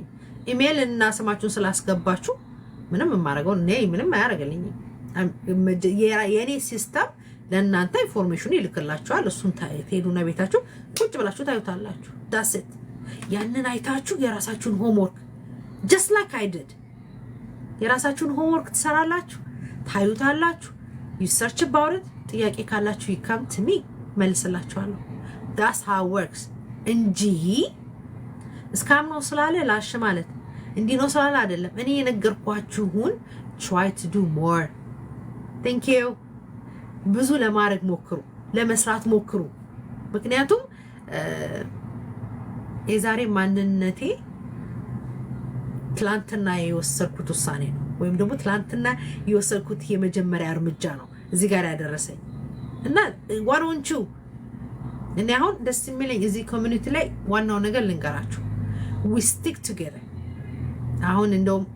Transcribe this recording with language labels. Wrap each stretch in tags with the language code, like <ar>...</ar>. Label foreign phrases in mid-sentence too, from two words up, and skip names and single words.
<am>ኢሜል እና ስማችሁን ስላስገባችሁ ምንም የማረገው ምንም አያረጋልኝም። የኔ ሲስተም ለእናንተ ኢንፎርሜሽን ይልክላችኋል። እሱን ትሄዱና ቤታችሁ ቁጭ ብላችሁ ታዩታላችሁ። ዳስት ያንን አይታችሁ የራሳችሁን ሆምወርክ</am> <en>just like I did</en> <am>የራሳችሁን ሆምወርክ ትሰራላችሁ፣ ታዩታላችሁ።</am> <en>you search about it።</en> <am>ጥያቄ ካላችሁ</am> <en>you come to me</en> <am>መልስላችኋለሁ።</am> <en>that's how it works</en> <am>እንጂ እስካም ነው ስላለ ላሽ ማለት እንዲህ ነው ስላለ አይደለም። እኔ የነገርኳችሁን</am> <en>try to do more. thank you</en> <am>ብዙ ለማድረግ ሞክሩ፣ ለመስራት ሞክሩ። ምክንያቱም የዛሬ ማንነቴ ትላንትና የወሰድኩት ውሳኔ ነው፣ ወይም ደግሞ ትላንትና የወሰድኩት የመጀመሪያ እርምጃ ነው እዚህ ጋር ያደረሰኝ እና ዋሮንቹ እኔ አሁን ደስ የሚለኝ እዚህ ኮሚኒቲ ላይ ዋናው ነገር ልንገራችሁ</am> <en>we stick together</en> <am>አሁን እንደውም</am>